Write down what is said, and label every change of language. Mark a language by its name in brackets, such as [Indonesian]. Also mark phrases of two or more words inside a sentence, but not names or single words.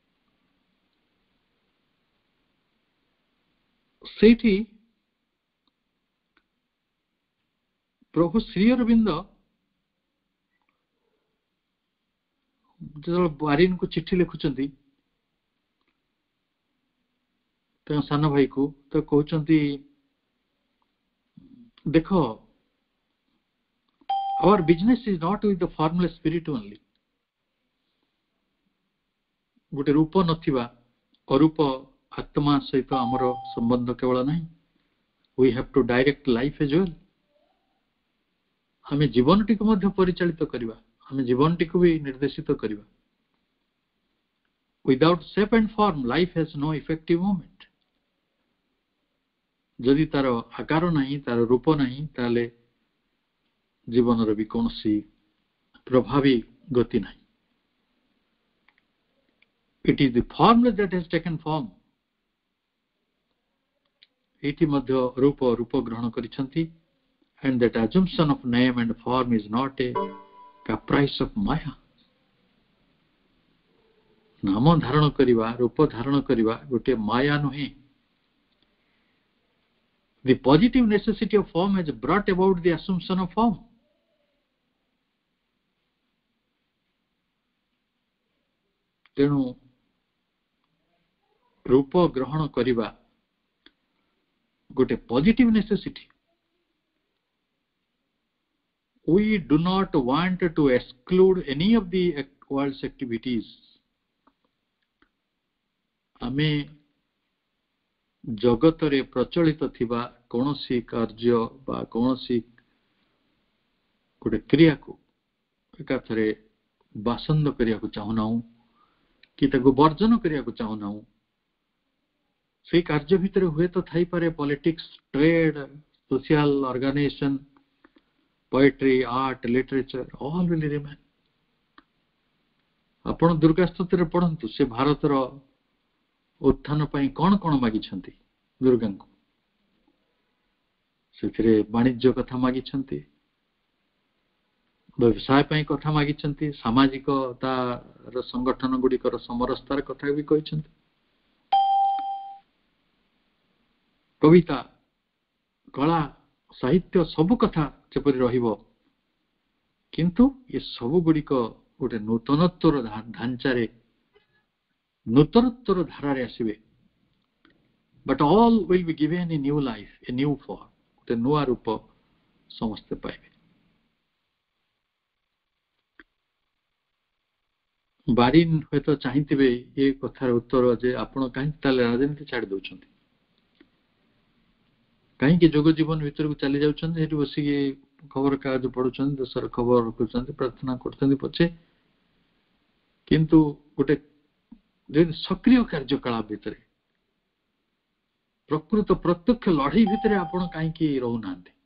[Odia] ସେଇଠି ପ୍ରଭୁ ଶ୍ରୀ ଅରବିନ୍ଦ ଯେତେବେଳେ ବାରିନକୁ ଚିଠି ଲେଖୁଛନ୍ତି, ତାଙ୍କ ସାନ ଭାଇକୁ ତ କହୁଛନ୍ତି ଦେଖ [English] our business is not with the formless spirit only. [Odia] ଗୋଟେ ରୂପ ନଥିବା ଅରୂପ ଆତ୍ମା ସହିତ ଆମର ସମ୍ବନ୍ଧ କେବଳ ନାହିଁ. [English] We have to direct life as well. [Odia] ଆମେ ଜୀବନଟିକୁ ମଧ୍ୟ ପରିଚାଳିତ କରିବା, ଆମେ ଜୀବନଟିକୁ ବି ନିର୍ଦ୍ଦେଶିତ କରିବା. [English] Without shape and form, life has no effective moment. [Odia] ଯଦି ତାର ଆକାର ନାହିଁ, ତାର ରୂପ ନାହିଁ, ତାହେଲେ ଜୀବନର ବି କୌଣସି ପ୍ରଭାବୀ ଗତି ନାହିଁ. [English] It is the formless that has taken form. [Odia] ଏଠି ମଧ୍ୟ ରୂପ ଗ୍ରହଣ କରିଛନ୍ତି. [English] And that assumption of name and form is not a caprice of Maya. [Odia] ନାମ ଧାରଣ କରିବା, ରୂପ ଧାରଣ କରିବା ଗୋଟିଏ ମାୟା ନୁହେଁ. [English] The positive necessity of form has brought about the assumption of form. [Odia] ତେଣୁ ରୂପ ଗ୍ରହଣ କରିବା ଗୋଟେ [English] positive necessity. We do not want to exclude any of the world's activities. [Odia] ଆମେ ଜଗତରେ ପ୍ରଚଳିତ ଥିବା କୌଣସି କାର୍ଯ୍ୟ ବା କୌଣସି ଗୋଟେ କ୍ରିୟାକୁ ଏକାଥରେ ବାସନ୍ଦ କରିବାକୁ ଚାହୁଁନାହୁଁ କି ତାକୁ ବର୍ଜନ କରିବାକୁ ଚାହୁଁନାହୁଁ. ସେଇ କାର୍ଯ୍ୟ ଭିତରେ ହୁଏତ ଥାଇପାରେ [English] politics, trade, social organisation, poetry, art, literature, all will remain. [Odia] ଆପଣ ଦୁର୍ଗା ସ୍ତୋତ୍ରରେ ପଢନ୍ତୁ, ସେ ଭାରତର ଉତ୍ଥାନ ପାଇଁ କଣ କଣ ମାଗିଛନ୍ତି ଦୁର୍ଗାଙ୍କୁ. ସେଥିରେ ବାଣିଜ୍ୟ କଥା ମାଗିଛନ୍ତି, ବ୍ୟବସାୟ ପାଇଁ କଥା ମାଗିଛନ୍ତି, ସାମାଜିକତାର ସଂଗଠନ ଗୁଡ଼ିକର ସମରସତାର କଥା ବି କହିଛନ୍ତି. କବିତା, କଳା, ସାହିତ୍ୟ ସବୁ କଥା ଯେପରି ରହିବ, କିନ୍ତୁ ଏ ସବୁ ଗୁଡ଼ିକ ଗୋଟେ ନୂତନତ୍ୱର ଢାଞ୍ଚାରେ, ନୂତନତ୍ୱର ଧାରାରେ ଆସିବେ. [English] But all will be given a new life, a new form. [Odia] ଗୋଟେ ନୂଆ ରୂପ ସମସ୍ତେ ପାଇବେ. ବାରିନ୍ ହୁଏତ ଚାହିଁଥିବେ ଏ କଥାର ଉତ୍ତର ଯେ ଆପଣ କାହିଁକି ତାହେଲେ ରାଜନୀତି ଛାଡ଼ି ଦଉଛନ୍ତି, କାହିଁକି ଯୋଗ ଜୀବନ ଭିତରକୁ ଚାଲି ଯାଉଛନ୍ତି, ସେଠି ବସିକି ଖବର କାଗଜ ପଢୁଛନ୍ତି, ଦେଶର ଖବର ରଖୁଛନ୍ତି, ପ୍ରାର୍ଥନା କରୁଛନ୍ତି ପଛେ, କିନ୍ତୁ ଗୋଟେ ଯଦି ସକ୍ରିୟ କାର୍ଯ୍ୟକଳାପ ଭିତରେ, ପ୍ରକୃତ ପ୍ରତ୍ୟକ୍ଷ ଲଢେଇ ଭିତରେ ଆପଣ କାହିଁକି ରହୁନାହାନ୍ତି?